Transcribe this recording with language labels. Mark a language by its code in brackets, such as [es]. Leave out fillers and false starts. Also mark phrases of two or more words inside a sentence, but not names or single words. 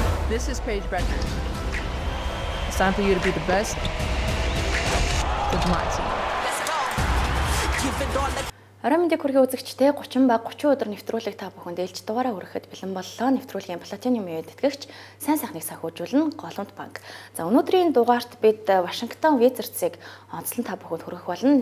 [en] This is Paige Breckner. It's time for you to be the best with my team. [mn] Орой мэндийг хүргэе үзэгчтэй 30 ба 30 өдөр нэвтрүүлэг та бүхэнд ээлж дугаараа хүрэхэд бэлэн боллоо. Нэвтрүүлгийн платинум үеэд итгэгч сайн сайхныг санхүүжүүлнэ Голомт банк. За өнөөдрийн дугаарт бид Вашингтон Wizards-ыг онцлон та бүхэнд хүргэх болно.